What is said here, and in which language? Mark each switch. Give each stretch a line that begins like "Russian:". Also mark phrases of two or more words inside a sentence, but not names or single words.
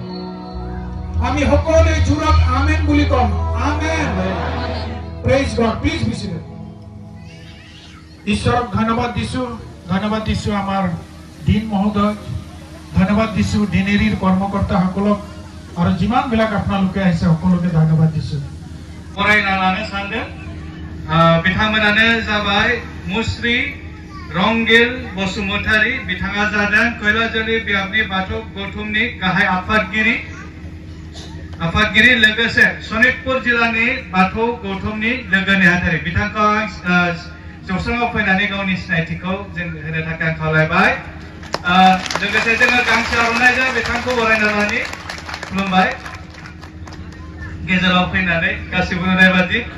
Assamese: আমি সকলোৱে জোৰত আমেন বুলি কম আমেন
English: praise God please be seated
Assamese: ঈশ্বৰক ধন্যবাদ দিছো আমাৰ দিন মহোদয় ধন্যবাদ দিছো দিনেৰীৰ কৰ্মকৰ্তাসকলক আৰু যিমান বিলাক আপোনালোকে আহিছে সকলোকে ধন্যবাদ দিছো
Bodo: फरायना लानो सानदों बिथांमोनानो जाबाय मुस्रि रंगिल बसुमतारी बिथाङा जादों कैलाजलि बियाबनि बाथौ गौथुमनि गाहाय आफादगिरि लोगोसे सनितपुर जिल्लानि बाथौ गौथुमनि लोगो नेहाथारि बिथांखौ आं जौस्राङाव फैनानै गावनि सिनायथिखौ जों होनो थाखाय आं खावलायबाय लोगोसे जोङो गांसे आर'नाइजों बिथांखौ बरायना लानि खुलुमबाय गेजेराव फैनानै गासिबो नुनायबादि